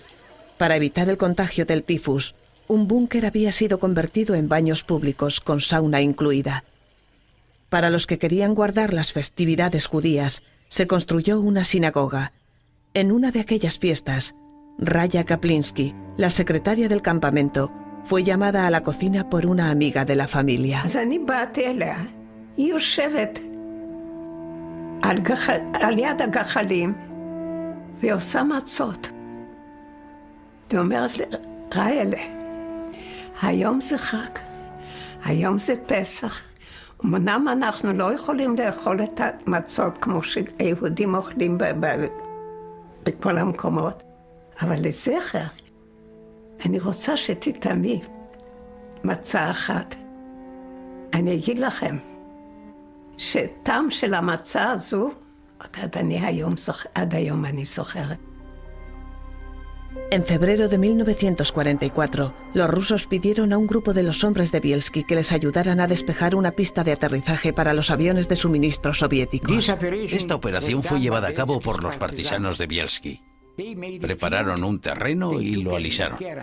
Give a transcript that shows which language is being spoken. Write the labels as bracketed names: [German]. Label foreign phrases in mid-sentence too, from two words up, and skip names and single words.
[Spanish] Para evitar el contagio del tifus, un búnker había sido convertido en baños públicos con sauna incluida. Para los que querían guardar las festividades judías, se construyó una sinagoga. En una de aquellas fiestas, Raya Kaplinsky, la secretaria del campamento, fue llamada a la cocina por una amiga de la familia. [Hebrew] על יד הגחלים ועושה מצות. היא אומרת לי, ריילה, היום זה חג, היום זה פסח. אמנם אנחנו לא יכולים לאכול את המצות כמו שיהודים אוכלים בכל המקומות, אבל לזכר, אני רוצה שתטעמי מצה אחת. אני אגיד לכם, שטעם של המצה הזו, עד היום אני זוכרת. [Spanish] En febrero de 1944, los rusos pidieron a un grupo de los hombres de Bielski que les ayudaran a despejar una pista de aterrizaje para los aviones de suministro soviéticos. Esta operación fue llevada a cabo por los partisanos de Bielski. Prepararon un terreno y lo alisaron.